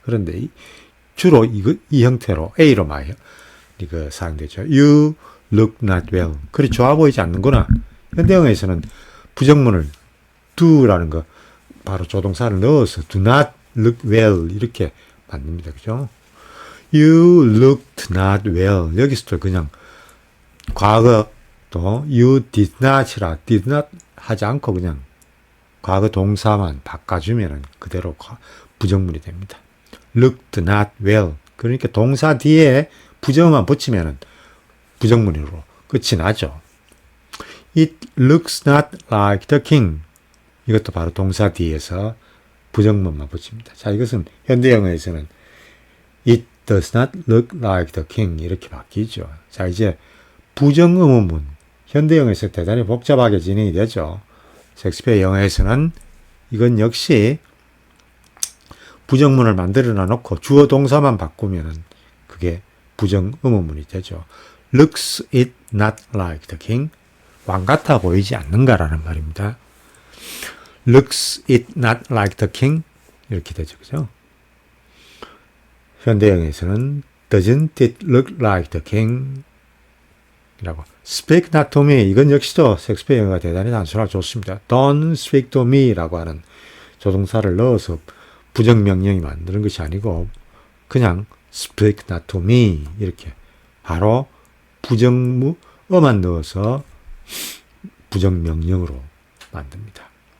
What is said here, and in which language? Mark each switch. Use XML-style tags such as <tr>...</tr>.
<ko>그런데 주로 이 형태로 A로 많이 사용되죠.</ko> <en>You look not well.</en> <ko>그리 좋아 보이지 않는구나. 현대 영어에서는 부정문을 do라는 거 바로 조동사를 넣어서</ko> <en>do not look well</en> <ko>이렇게 만듭니다. 그죠?</ko> <en>You looked not well.</en> <ko>여기서도 그냥 과거 또</ko> <en>you did not</en> <ko>이라 did not 하지 않고 그냥 과거 동사만 바꿔주면 그대로 부정문이 됩니다.</ko> <en>looked not well.</en> <ko>그러니까 동사 뒤에 부정만 붙이면 부정문으로 끝이 나죠.</ko> <en>It looks not like the king.</en> <ko>이것도 바로 동사 뒤에서 부정문만 붙입니다. 자, 이것은 현대 영어에서는</ko> <en>It does not look like the king</en> <ko>이렇게 바뀌죠. 자, 이제 부정의문문. 현대 영어에서 대단히 복잡하게 진행이 되죠. 셰익스피어 영어에서는 이건 역시 부정문을 만들어 놓고 주어 동사만 바꾸면 그게 부정의문문이 되죠.</ko> <en>Looks it not like the king?</en> <ko>왕 같아 보이지 않는가라는 말입니다.</ko> <en>Looks it not like the king?</en> <ko>이렇게 되죠. 그죠? 현대영에서는</ko> <en>Doesn't it look like the king?</en> <ko>이라고.</ko> <en>Speak not to me.</en> <ko>이건 역시도 셰익스피어 영어가 대단히 단순하고 좋습니다.</ko> <en>Don't speak to me</en> <ko>라고 하는 조동사를 넣어서 부정명령이 만드는 것이 아니고 그냥</ko> <en>speak not to me</en> <ko>이렇게 바로 부정어만 넣어서 부정명령으로 만듭니다.</ko>